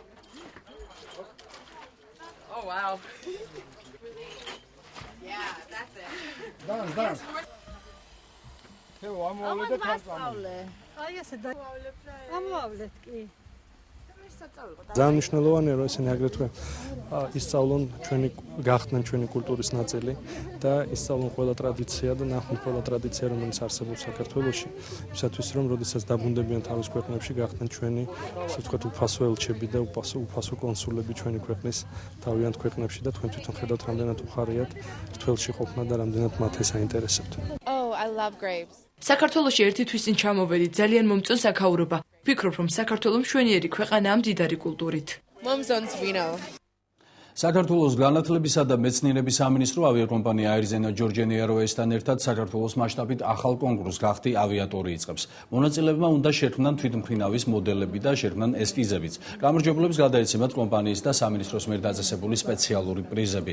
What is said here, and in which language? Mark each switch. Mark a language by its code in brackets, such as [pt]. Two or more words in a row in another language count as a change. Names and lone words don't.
[en] Oh, wow. Yeah, that's it. Done. I'm all the [ka] აი ესე და ამოავლეთ კი. ძალიან მნიშვნელოვანია რომ ესენი აგრეთვე ისწავლონ გახდნენ ჩვენი კულტურის ნაწილი და ისწავლონ ყველა ტრადიცია და ნახონ ყველა ტრადიცია რომელიც არსებობს საქართველოში იმისათვის რომ როდესაც დაბრუნდებიან თავის ქვეყნებში გახდნენ ჩვენი ასე ვთქვათ უფასო ელჩები და უფასო კონსულები ჩვენი ქვეყნის თავიანთ ქვეყნებში და თქვენ თვითონ ხედავთ რამდენად უხარიათ რთველში ყოფნა და რამდენად მათ ეს აინტერესებთ. [en] Oh, I love grapes. [ka] საქართველოში ერთი თვის წინ ჩამოვედით ძალიან მომწონს საქაურობა. ვფიქრობ, რომ საქართველო მშვენიერი ქვეყანაა მდიდარი კულტურით. [en] Mom's owns vino. [ka] საქართველოს განათლებისა და მეცნიერების სამინისტრო ავიაკომპანია Air-Zena Georgian Airways-თან ერთად საქართველოს მასშტაბით ახალ კონკურსს გახდი ავიატორი იწყებს. მონაწილეებმა უნდა შექმნან თვითმფრინავის მოდელები და შექმნან ესკიზებიც. გამარჯვებულებს გადაეცემათ კომპანიის და სამინისტროს მიერ დაწესებული სპეციალური პრიზები.